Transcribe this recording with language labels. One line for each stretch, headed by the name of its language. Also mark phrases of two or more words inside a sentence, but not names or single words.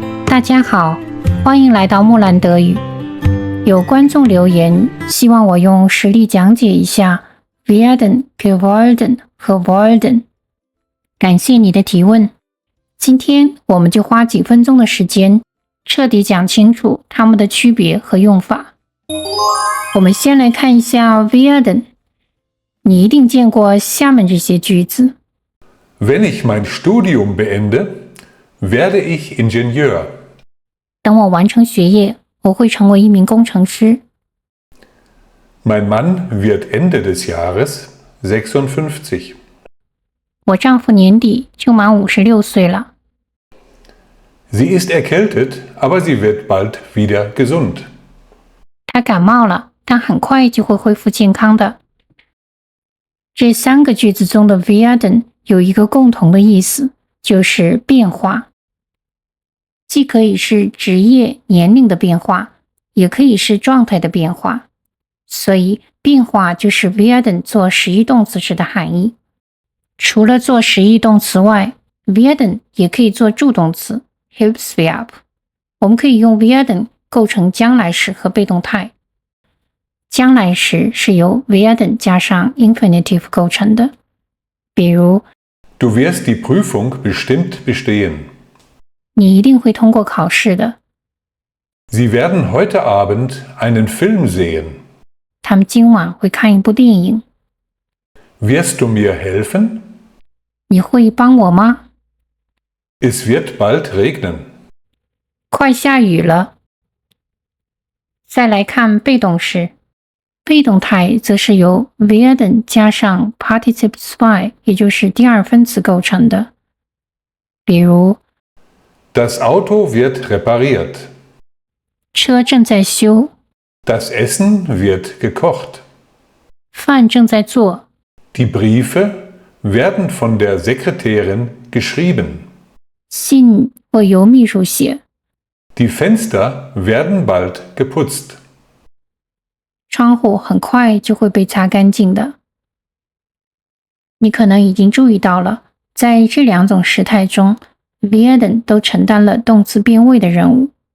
Chinese: 大家好，欢迎来到木兰德语。有观众留言，希望我用实例讲解一下 werden、geworden 和 worden。感谢你的提问。今天我们就花几分钟的时间，彻底讲清楚它们的区别和用法。我们先来看一下 werden。你一定见过下面这些句子。
German: Wenn ich mein Studium beende, werde ich Ingenieur.
Chinese: 等我完成学业，我会成为一名工程师。
German: Mein Mann wird Ende des Jahres 56.
Chinese: 我丈夫年底就满56岁了。
German: Sie ist erkältet, aber sie wird bald wieder gesund.
Chinese: 他感冒了，但很快就会恢复健康的。这三个句子中的 werden 有一个共同的意思，就是变化。既可以是职业、年龄的变化，也可以是状态的变化。所以变化就是 werden 做实义动词时的含义。除了做实义动词外， werden 也可以做助动词 Hilfsverb。我们可以用 werden 构成将来时和被动态。将来时是由 werden 加上 infinitive 构成的。比如
German: Du wirst die Prüfung bestimmt bestehen.
Chinese: 你一定会通过考试的。
German: Sie werden heute Abend einen Film sehen.
Chinese: 他们今晚会看一部电影。
German: Wirst du mir helfen?
Chinese: 你会帮我吗？
German: Es wird bald regnen.
Chinese: 快下雨了。再来看被动时，被动态则是由 werden 加上 participle 2， 也就是第二分词构成的。比如
German: Das Auto wird repariert.
Chinese: 车正在修，
German: Das Essen wird gekocht.
Chinese: 饭正在做，
German: Die Briefe werden von der Sekretärin geschrieben.
Chinese: 信会由秘书写，
German: Die Fenster werden bald geputzt.
Chinese: 窗户很快就会被擦干净的。你可能已经注意到了，在这两种时态中 werden 都承担了动词变位的任务。